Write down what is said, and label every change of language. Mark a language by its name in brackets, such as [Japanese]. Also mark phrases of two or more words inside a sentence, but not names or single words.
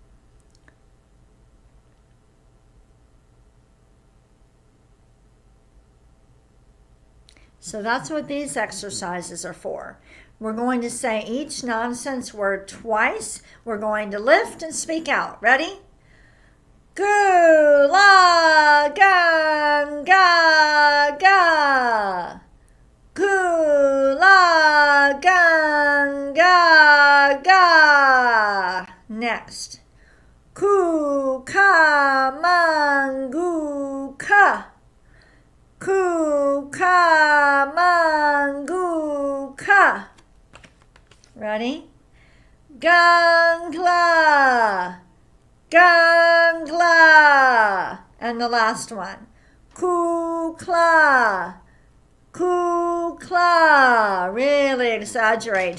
[English] So that's what these exercises are for. We're going to say each nonsense word twice. We're going to lift and speak out. Ready? Gu la gang ga ga. Gu la gang ga ga. Next. Ku ka mangu ka. Ku ka mangu ka. Ready? Gangla, gangla. And the last one. Kukla, kukla. Really exaggerate.